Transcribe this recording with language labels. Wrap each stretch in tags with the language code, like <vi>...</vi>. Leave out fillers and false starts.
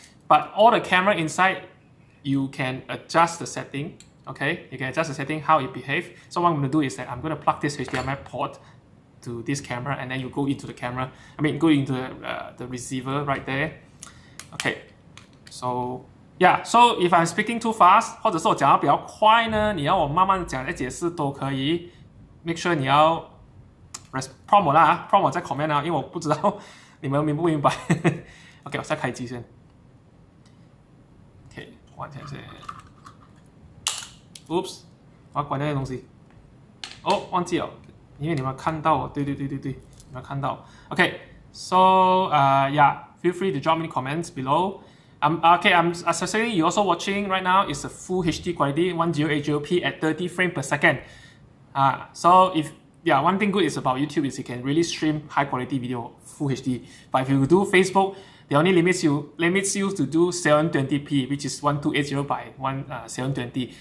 <en>But all the camera inside, you can adjust the setting. Okay, you can adjust the setting how it behaves. So what I'm going to do is that I'm going to plug this HDMI port to this camera, and then you go into the camera. I mean, go into the receiver right there. Okay, so yeah. So if I'm speaking too fast，</en> <zh>或者是我讲得比较快呢，你要我慢慢讲来解释都可以。 Make sure 你要 prompt 我啦 ，prompt 我在 comment 啊，因为我不知道你们明不明白。OK， 我再开机先。 OK， 关起来先。 Oops， 我要关那些东西。哦，忘记了，因为你们看到，对，你们看到。</zh> <en>OK，so yeah，feel free to drop me comments below. I'm assuming you're also watching right now is a full HD quality 1080p at 30 frames per second. So one thing good is about YouTube is you can really stream high quality video full HD. But if you do Facebook, they only limits you to do 720p, which is 1280 by 720.</en>